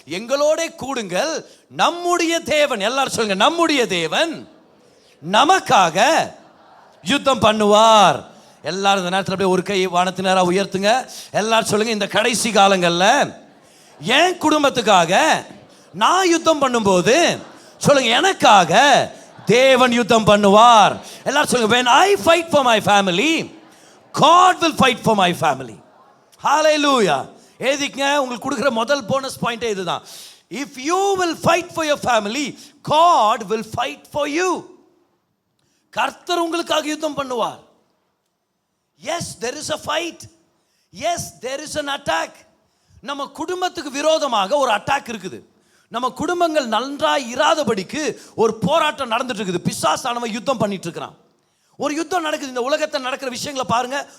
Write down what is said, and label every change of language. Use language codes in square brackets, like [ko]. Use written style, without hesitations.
[ta] எங்களோட கூடுங்கள், நம்முடைய தேவன், எல்லாரும் சொல்லுங்க, நம்முடைய தேவன் நமக்காக யுத்தம் பண்ணுவார். எல்லாரும் இந்த நேரத்தில் அப்படியே ஒரு கை வானத்தினரா உயர்த்துங்க. எல்லாரும் சொல்லுங்க, இந்த கடைசி காலங்களில் என் குடும்பத்துக்காக நான் யுத்தம் பண்ணும்போது சொல்லுங்க, எனக்காக தேவன் யுத்தம் பண்ணுவார். எல்லாரும் சொல்லுங்க, [en] when I fight for my family, God will fight for my family. Hallelujah. [ta] ஏதிங்க, உங்களுக்கு கொடுக்குற முதல் போனஸ் பாயிண்டே இதுதான். [en] If you will fight for your family, God will fight for you. [ta] கர்த்தர் உங்களுக்காக யுத்தம் பண்ணுவார். [en] Yes, there is a fight. Yes, there is an attack. [ta] நம்ம குடும்பத்துக்கு விரோதமாக ஒரு அட்டாக் இருக்குது. நம்ம குடும்பங்கள் நன்றாய் இராதபடிக்கு ஒரு போராட்டம் நடந்துட்டு இருக்குது. பிசாசானவன் யுத்தம் பண்ணிட்டு இருக்கிறான். ஒரு யுத்தம் நடக்குது. இந்த உலகத்தில் நடக்கிற விஷயங்களை பாருங்க.